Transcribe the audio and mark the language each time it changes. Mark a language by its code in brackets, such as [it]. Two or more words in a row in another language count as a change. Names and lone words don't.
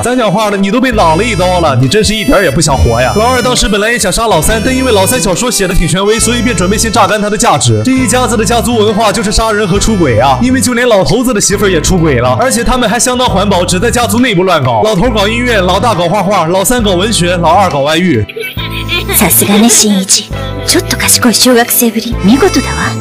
[zh] 咱讲话的，你都被挡了一刀了，你真是一点也不想活呀！老二当时本来也想杀老三，但因为老三小说写的挺权威，所以便准备先榨干他的价值。这一家子的家族文化就是杀人和出轨啊！因为就连老头子的媳妇儿也出轨了，而且他们还相当环保，只在家族内部乱搞。老头搞音乐，老大搞画画，老三搞文学，老二搞外遇。 [ja] さすがね新一、ちょっと賢い小学生ぶり見事だわ。